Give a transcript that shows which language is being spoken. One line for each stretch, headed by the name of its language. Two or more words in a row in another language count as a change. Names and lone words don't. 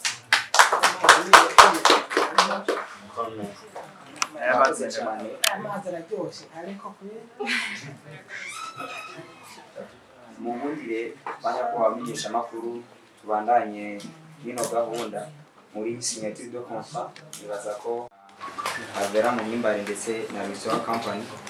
Rundi: Mubundire banya ko bamenyesha makuru tubandanye n'ino gahunda muri
French: signature de contrat
Rundi: nibaza ko AVELLA MUHIMBARE ndetse na rihingura company